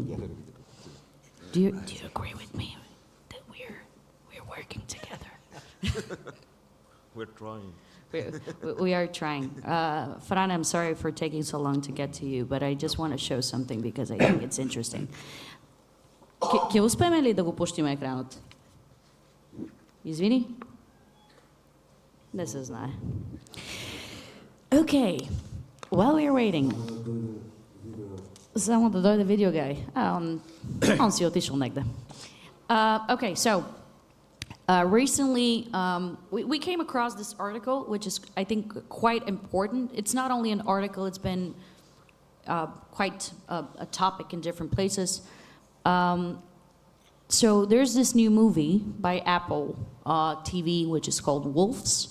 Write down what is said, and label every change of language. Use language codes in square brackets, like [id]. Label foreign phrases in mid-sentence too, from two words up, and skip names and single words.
[en] Do you agree with me that we're working together? We're trying. We are trying. Fran, I'm sorry for taking so long to get to you, but I just want to show something because I think it's interesting. [mk] Ќе успееме ли да го пуштиме екранот? Извини? Не се знае. [en] Okay, while we're waiting. [mk] Само да дојде [en] video guy. [mk] Он си отишел негде. [en] Okay, so recently, we came across this article, which is, I think, quite important. It's not only an article, it's been quite a topic in different places. So there's this new movie by Apple TV, which is called Wolves.